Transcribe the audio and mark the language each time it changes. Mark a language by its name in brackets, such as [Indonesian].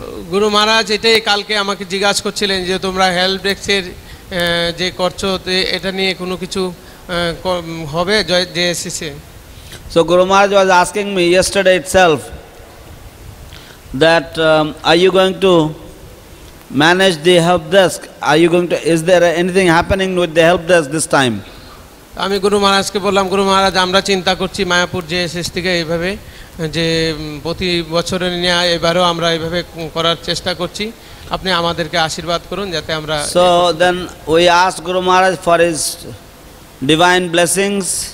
[Bangla] গুরু মহারাজ এটাই কালকে আমাকে জিজ্ঞাসা করছিলেন যে তোমরা হেল্প ডেস্কের যে করছো এটা নিয়ে কোনো কিছু হবে জেএসএসে। [English] So Guru Maharaj was asking me yesterday itself that are you going to manage the help desk? Is there anything happening with the help desk this time? [Bangla] আমি গুরু মহারাজকে বললাম গুরু মহারাজ আমরা চিন্তা করছি মায়াপুর জেএসএস থেকে এইভাবে যে প্রতি বছরের নিয়ে এবারও আমরা এইভাবে করার চেষ্টা করছি, আপনি আমাদেরকে আশীর্বাদ করুন যাতে আমরা। [English] So then we asked Guru Maharaj for his divine blessings.